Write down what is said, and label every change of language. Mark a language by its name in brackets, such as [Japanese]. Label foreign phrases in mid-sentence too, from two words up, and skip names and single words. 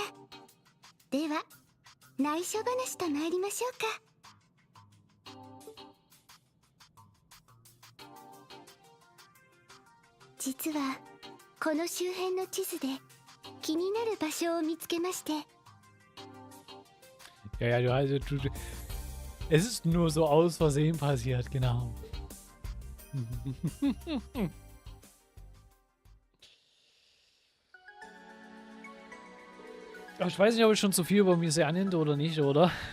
[Japanese] では内緒話と参りましょうか。実はこの周辺の地図で気になる場所を見つけまして。 [German] Ja, es ist nur so aus Versehen passiert, genau. Aber ich weiß nicht, ob ich schon zu viel über mich annimmt oder nicht, oder?